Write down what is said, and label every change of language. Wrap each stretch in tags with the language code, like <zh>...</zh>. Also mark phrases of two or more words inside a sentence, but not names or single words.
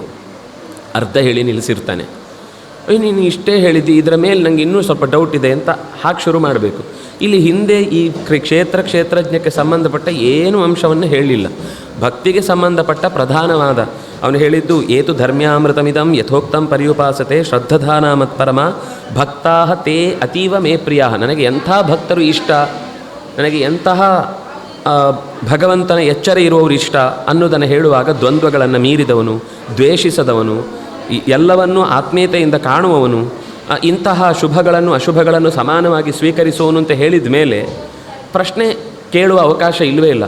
<kn>ಅರ್ಧ ಹೇಳಿ ನಿಲ್ಲಿಸಿರ್ತಾನೆ. ನೀನು ಇಷ್ಟೇ ಹೇಳಿದ್ದಿ, ಇದರ ಮೇಲೆ ನನಗೆ ಇನ್ನೂ ಸ್ವಲ್ಪ ಡೌಟ್ ಇದೆ ಅಂತ ಹಾಗೆ ಶುರು ಮಾಡಬೇಕು. ಇಲ್ಲಿ ಹಿಂದೆ ಈ ಕ್ಷೇತ್ರಜ್ಞಕ್ಕೆ ಸಂಬಂಧಪಟ್ಟ ಏನೂ ಅಂಶವನ್ನು ಹೇಳಲಿಲ್ಲ. ಭಕ್ತಿಗೆ ಸಂಬಂಧಪಟ್ಟ ಪ್ರಧಾನವಾದ ಅವನು ಹೇಳಿದ್ದು</kn> <sa>ಏತು ಧರ್ಮ್ಯಾಮೃತಮಿದಂ ಯಥೋಕ್ತಂ ಪರ್ಯುಪಾಸತೆ ಶ್ರದ್ಧಧಾನ ಮತ್ಪರಮ ಭಕ್ತಾ ತೇ ಅತೀವ ಮೇ ಪ್ರಿಯ.</sa> <kn>ನನಗೆ ಎಂಥ ಭಕ್ತರು ಇಷ್ಟ, ನನಗೆ ಎಂತಹ ಭಗವಂತನ ಎಚ್ಚರ ಇರುವವರು ಇಷ್ಟ ಅನ್ನೋದನ್ನು ಹೇಳುವಾಗ ದ್ವಂದ್ವಗಳನ್ನು ಮೀರಿದವನು, ದ್ವೇಷಿಸದವನು, ಎಲ್ಲವನ್ನೂ ಆತ್ಮೀಯತೆಯಿಂದ ಕಾಣುವವನು, ಇಂತಹ ಶುಭಗಳನ್ನು ಅಶುಭಗಳನ್ನು ಸಮಾನವಾಗಿ ಸ್ವೀಕರಿಸುವವನು ಅಂತ ಹೇಳಿದ ಮೇಲೆ ಪ್ರಶ್ನೆ ಕೇಳುವ ಅವಕಾಶ ಇಲ್ಲವೇ ಇಲ್ಲ.</kn>